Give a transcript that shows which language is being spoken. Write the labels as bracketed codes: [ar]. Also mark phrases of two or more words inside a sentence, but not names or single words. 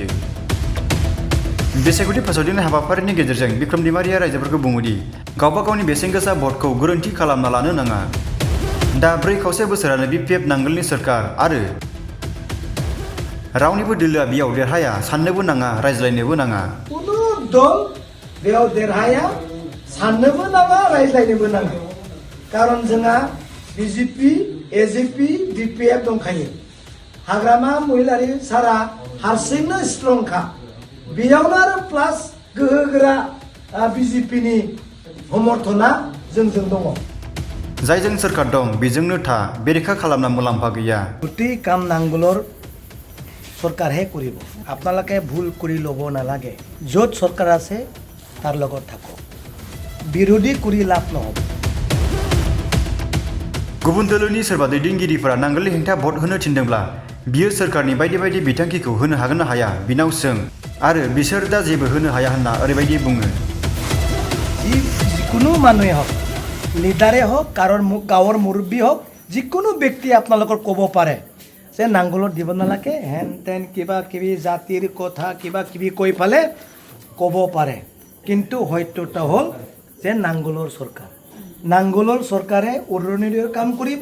[brx] बिसायख'थि फोसावदिंनाय हाबाफारिनि गेजेरजों बिक्रम दैमारिया रायजोफोरखौ बुङोदि गावबा गावनि बेसेनगोसा भटखौ गोरोन्थि खालामना लानो नाङा। दा 4.5 बोसोरानो BPF नांगोलनि सरकार आरो रावनिबो दोलोआ बेयाव देरहाया साननोबो नाङा रायज्लायनोबो नाङा। [as] কোনো দল [brx] बेयाव देरहाया साननोबो नाङा रायज्लायनोबो नाङा। कारण जोंहा BJP, AJP, BPF दंखायो। हाग्रामा महिलारि सारा हारसिंनो स्ट्रंखा। बेयावनो आरो प्लास गोहोगोरा BJPनि समर्थना जोंजों दङ। जायजों सरकार दं बेजोंनो था बेरेखा खालामना मुलाम्फा गैया। [as] গোটেই কাম নাঙ্গলৰ চৰকাৰহে কৰিব। আপোনালোকে ভুল কৰি ল'ব নালাগে। য'ত চৰকাৰ আছে তাৰ লগত থাকক। বিৰোধী কৰি লাভ নহ'ব। [brx] गुबुन दोलोनि सोरबा दैदेनगिरिफोरा नांगोलनि हेंथा भट होनो थिनदोंब्ला बियो सोरखारनि बायदि बायदि बिथांखिखौ होनो हागोन ना हाया बिनाव सों आरो बिसोर दा जेबो होनो हाया होनना ओरैबायदि बुङो। [as] যিকোনো মানুহে হওক লিডাৰে হওক গাঁৱৰ মুৰব্বী হওক যিকোনো ব্যক্তি আপোনালোকৰ ক'ব পাৰে যে নাঙ্গলত দিব নালাগে হেন তেন কিবা কিবি জাতিৰ কথা কিবা কিবি কৈ পেলাই ক'ব পাৰে। কিন্তু সত্যটা হ'ল যে নাঙ্গলৰ চৰকাৰ নাঙ্গলৰ চৰকাৰে অৰুণোদয়ৰ কাম কৰিব।